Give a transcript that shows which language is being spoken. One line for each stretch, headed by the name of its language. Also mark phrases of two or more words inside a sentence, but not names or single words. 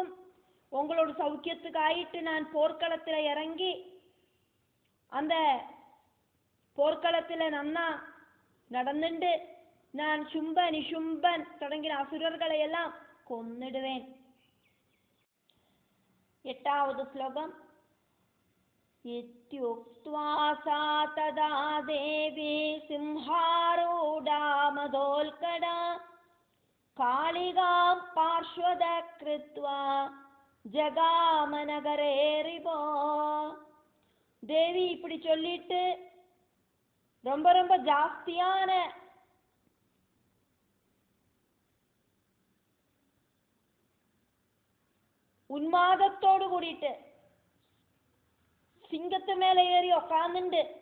Tamil: உங்களோட சௌக்கியத்துக்காயிட்டு நான் போர்க்களத்தில் இறங்கி அந்த போர்க்களத்தில் நன்னா நடந்துண்டு நான் சும்ப நிஷும்பன் தொடங்கின அசுரர்களை எல்லாம் கொன்னிடுவேன். 8வது ஸ்லோகம்.
Sanskrit: इत्युक्त्वा सा तदा देवी सिंहारूढा मदोल्कड़ा कालिकां पार्श्वदा कृत्वा जगामनगरे रिपो.
Tamil: தேவி இப்படி சொல்லிட்டு ரொம்ப ரொம்ப ஜாஸ்தியான உன்மாதத்தோடு கூடிட்டு சிங்கத்து மேல ஏறி உக்காந்துண்டு